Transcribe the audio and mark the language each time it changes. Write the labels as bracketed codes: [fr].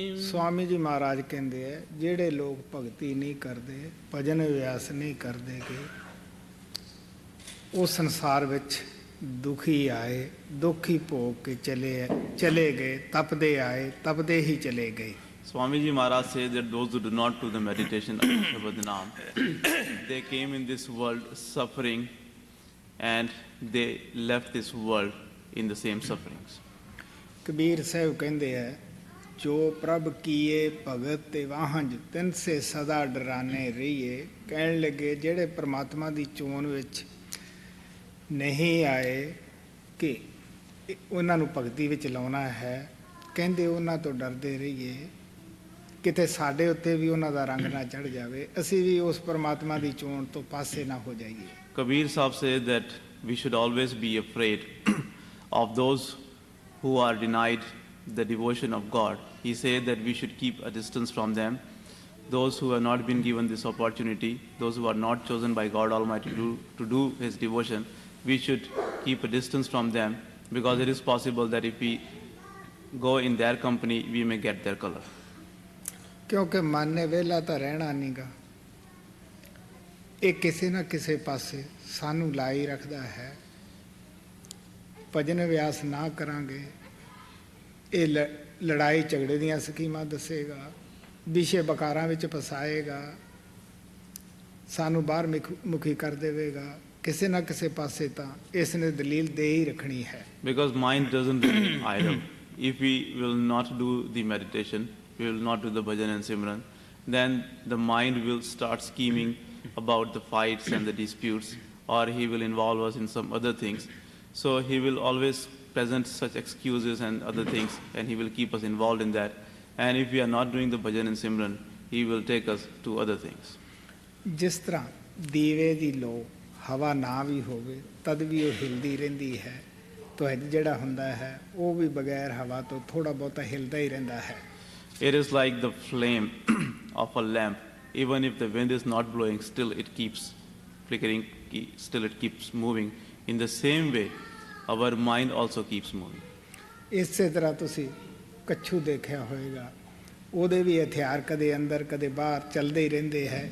[pa] ਸਵਾਮੀ ਜੀ ਮਹਾਰਾਜ ਕਹਿੰਦੇ ਹੈ, ਜਿਹੜੇ ਲੋਕ ਭਗਤੀ ਨਹੀਂ ਕਰਦੇ, ਭਜਨ ਅਭਿਆਸ ਨਹੀਂ ਕਰਦੇ ਗੇ, ਉਹ ਸੰਸਾਰ ਵਿੱਚ ਦੁਖੀ ਆਏ, ਦੁੱਖ ਹੀ ਭੋਗ ਕੇ ਚਲੇ ਗਏ, ਤਪਦੇ ਆਏ, ਤਪਦੇ ਹੀ ਚਲੇ ਗਏ। [en] Swamiji Maharaj says that those who do not do the meditation of Shabad Naam, they came in this world suffering and they left this world in the same sufferings. [pa] Kabir Sahib ਕਹਿੰਦੇ ਹੈ, ਜੋ ਪ੍ਰਭ ਕੀਏ ਭਗਤ ਤੇ ਵਾਹੰਜ ਤਿਨ ਸੇ ਸਦਾ ਡਰਾਨੇ ਰਹੀਏ। ਕਹਿਣ ਲੱਗੇ ਜਿਹੜੇ ਪ੍ਰਮਾਤਮਾ ਦੀ ਚੋਣ ਵਿੱਚ ਨਹੀਂ ਆਏ ਕਿ ਉਹਨਾਂ ਨੂੰ ਭਗਤੀ ਵਿੱਚ ਲਾਉਣਾ ਹੈ, ਕਹਿੰਦੇ ਉਹਨਾਂ ਤੋਂ ਡਰਦੇ ਰਹੀਏ, ਕਿਤੇ ਸਾਡੇ ਉੱਤੇ ਵੀ ਉਹਨਾਂ ਦਾ ਰੰਗ ਨਾ ਚੜ ਜਾਵੇ, ਅਸੀਂ ਵੀ ਉਸ ਪ੍ਰਮਾਤਮਾ ਦੀ ਚੋਣ ਤੋਂ ਪਾਸੇ ਨਾ ਹੋ ਜਾਈਏ। [en] Kabir Sahib says that we should always be afraid of those who are denied the devotion of God. He said that we should keep a distance from them. Those who have not been given this opportunity, those who are not chosen by God Almighty to do His devotion, we should keep a distance from them, because it is possible that if we go in their company, we may get their color. [pa] ਕਿਉਂਕਿ ਮਨ ਨੇ ਵਿਹਲਾ ਤਾਂ ਰਹਿਣਾ ਨਹੀਂਗਾ, ਇਹ ਕਿਸੇ ਨਾ ਕਿਸੇ ਪਾਸੇ ਸਾਨੂੰ ਲਾਈ ਰੱਖਦਾ ਹੈ। ਭਜਨ ਅਭਿਆਸ ਨਾ ਕਰਾਂਗੇ, ਇਹ ਲੜਾਈ ਝਗੜੇ ਦੀਆਂ ਸਕੀਮਾਂ ਦੱਸੇਗਾ, ਵਿਸ਼ੇ ਬਕਾਰਾਂ ਵਿੱਚ ਫਸਾਏਗਾ, ਸਾਨੂੰ ਬਾਹਰ ਮੁਖੀ ਕਰ ਦੇਵੇਗਾ। ਕਿਸੇ ਨਾ ਕਿਸੇ ਪਾਸੇ ਤਾਂ ਇਸ ਨੇ ਦਲੀਲ ਦੇ ਹੀ ਰੱਖਣੀ ਹੈ। [en] Because mind doesn't remain idle. If we will not do the meditation, we will not do the bhajan and simran, then the mind will start scheming about the fights and the disputes, or he will involve us in some other things. So he will always present such excuses and other things, and he will keep us involved in that. And if we are not doing the bhajan and simran, he will take us to other things. [pa] ਜਿਸ ਤਰ੍ਹਾਂ ਦੀਵੇ ਦੀ ਲੋ ਹਵਾ ਨਾ ਵੀ ਹੋਵੇ ਤਦ ਵੀ ਉਹ ਹਿਲਦੀ ਰਹਿੰਦੀ ਹੈ, ਧੁੱਜ ਜਿਹੜਾ ਹੁੰਦਾ ਹੈ ਉਹ ਵੀ ਬਗੈਰ ਹਵਾ ਤੋਂ ਥੋੜਾ ਬਹੁਤਾ ਹਿਲਦਾ ਹੀ ਰਹਿੰਦਾ ਹੈ। [en] It is like the flame of a lamp. Even if the wind is not blowing, still it keeps flickering, still it keeps moving. In the same way, our mind also keeps moving. [pa] ਇਸੇ ਤਰ੍ਹਾਂ ਤੁਸੀਂ ਕੱਛੂ ਦੇਖਿਆ ਹੋਵੇਗਾ, ਉਹਦੇ ਵੀ ਹਥਿਆਰ ਕਦੇ ਅੰਦਰ ਕਦੇ ਬਾਹਰ ਚੱਲਦੇ ਹੀ ਰਹਿੰਦੇ ਹੈ।